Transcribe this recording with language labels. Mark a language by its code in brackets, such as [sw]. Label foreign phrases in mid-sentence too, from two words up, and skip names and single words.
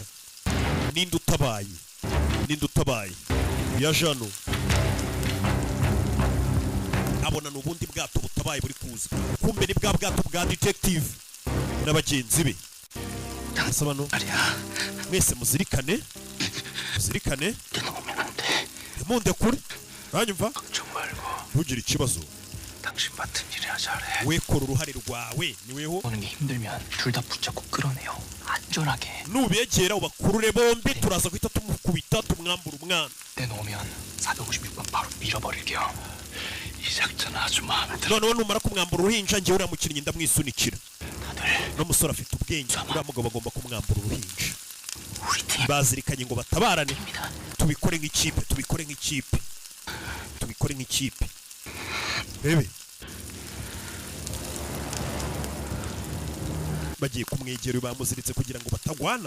[rw] ninde utabaye ya jano abona n'ubundi bwato butabaye buri kuza. kumbe ni bwa bwato bwa detective n'abagenzi be. asabano mwese muzirikane munde kuri uranyumva ntugire ikibazo. [ko] 당신 맡은 일이나 잘해. [rw] we kora uruhare rwawe niweho. [ko] 오는 게 힘들면 둘 다 붙잡고 끌어내요. 안전하게. [rw] nubegera ubakurure bombi turaza guhita tumukubita tumwambura umwana. [ko] 내놓으면 456번 바로 밀어버릴게요. 이 작전 아주 마음에 들어. [rw] noneho numara kumwambura uruhinja njye uriya mukinnyi ndamwisunikira. n'umusore afite ubwenge uriya mugabo agomba kumwambura uruhinja. bazirikanye ngo batabarane. tubikore nk'ikipe. bebe bagiye kumwegera bamuziritse kugira ngo batagwana.